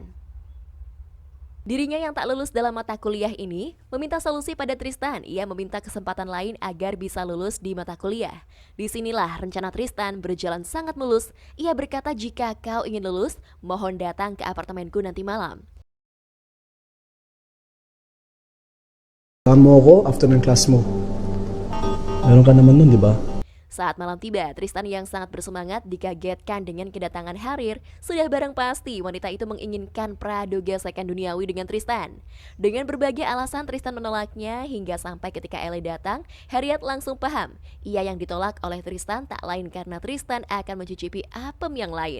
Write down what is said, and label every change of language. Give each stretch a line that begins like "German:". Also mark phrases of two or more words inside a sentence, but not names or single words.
Indonesian: Dirinya yang tak lulus dalam mata kuliah ini meminta solusi pada Tristan. Ia meminta kesempatan lain agar bisa lulus di mata kuliah. Disinilah rencana Tristan berjalan sangat mulus. Ia berkata, jika kau ingin lulus, mohon datang ke apartemenku nanti malam.
Filipino: Samahan mo ako after ng class mo. Meron ka naman nun, di ba?
Indonesian: Saat malam tiba, Tristan yang sangat bersemangat dikagetkan dengan kedatangan Harir. Sudah barang pasti wanita itu menginginkan praduga gesekan duniawi dengan Tristan. Dengan berbagai alasan Tristan menolaknya hingga sampai ketika Ele datang, Harriet langsung paham. Ia yang ditolak oleh Tristan tak lain karena Tristan akan mencicipi apem yang lain.